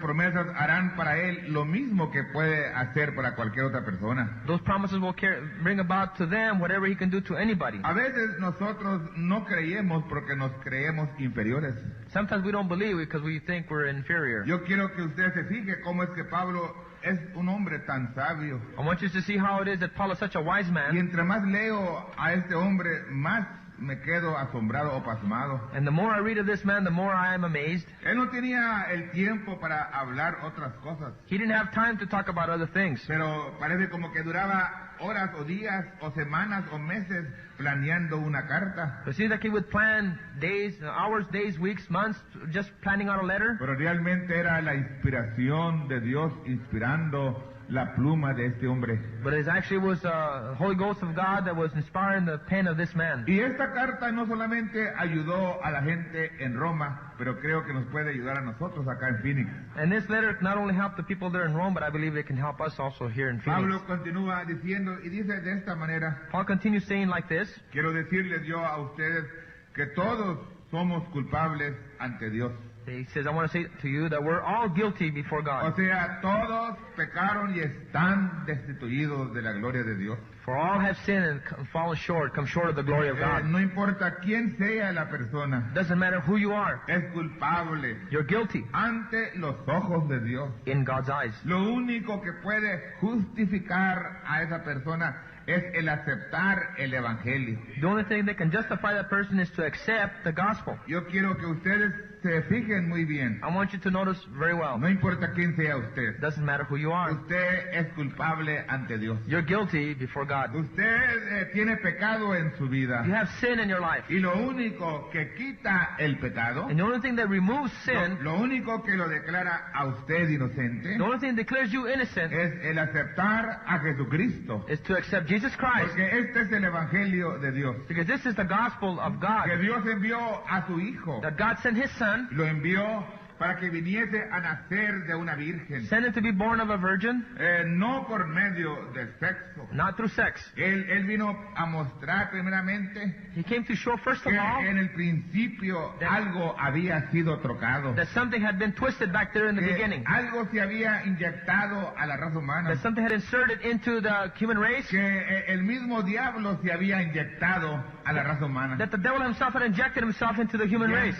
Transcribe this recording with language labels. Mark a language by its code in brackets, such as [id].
[es] promesas harán para él lo mismo que puede hacer para cualquier otra persona. [en] those promises will bring about to them whatever he can do to anybody. [es] A veces nosotros no creemos porque nos creemos inferiores. [en] Sometimes we don't believe it because we think we're inferior. [es] Yo quiero que usted se fije cómo es que Pablo es un hombre tan sabio. [en] I want you to see how it is that Paul is such a wise [es] Y [en] man, [es] entre más leo a este hombre, más me quedo asombrado o pasmado. [en] and the more I read of this man, the more I am amazed. [es] Él no tenía el tiempo para hablar otras cosas, [en] He didn't have time to talk about other things. [es] pero parece como que duraba horas o días o semanas o meses planeando una carta. [en] It seems like he would plan days, hours, days, weeks, months, just planning out a letter. [es] Pero realmente era la inspiración de Dios inspirando la pluma de este hombre. [en] But it actually was the Holy Ghost of God that was inspiring the pen of this man. [es] Y esta carta no solamente ayudó a la gente en Roma, pero creo que nos puede ayudar a nosotros acá en Phoenix. [en] And this letter not only helped the people there in Rome, but I believe it can help us also here in Phoenix. [es] Pablo continúa diciendo y dice de esta manera: [en] Paul continues saying like this, [es] quiero decirles yo a ustedes que todos somos culpables ante Dios. [en] he says, I want to say to you that we're all guilty before [es] O [en] God. [es] sea, todos pecaron y están destituidos de la gloria de Dios. [en] For all have sinned and fallen short, come short of the glory of God. [es] No importa quién sea la persona, [en] Doesn't matter who you are, [es] es culpable [en] you're guilty [es] ante los ojos de Dios. [en] in God's eyes. [es] Lo único que puede justificar a esa persona es el aceptar el Evangelio. [en] The only thing that can justify that person is to accept the gospel. [es] Yo quiero que ustedes se fijen muy bien. [en] I want you to notice very well. [es] No importa quién sea usted. [en] Doesn't matter who you are. [es] Usted es culpable ante Dios. [en] You're guilty before God. [es] Usted tiene pecado en su vida. [en] You have sin in your life. [es] Y lo único que quita el pecado, [en] And the only thing that removes sin, [es] lo único que lo declara a usted inocente, [en] the only thing that declares you innocent, [es] es el aceptar a Jesucristo. [en] is to accept Jesus Christ. [es] Porque este es el Evangelio de Dios. [en] Because this is the gospel of God. [es] Que Dios envió a su Hijo. [en] That God sent His Son, [es] Lo envió para que viniese a nacer de una virgen. [en] sent Him to be born of a virgin, [es] No por medio del sexo. [en] not through sex. [es] Él vino a mostrar primeramente [en] He came to show, first of [es] que [en] all, [es] en el principio algo había sido trocado. [en] that something had been twisted back there in the [es] Que [en] beginning. [es] algo se había inyectado a la raza humana. [en] That something had inserted into the human race. [es] Que el mismo diablo se había inyectado a la raza humana. [en] That the devil himself had injected himself into the human race.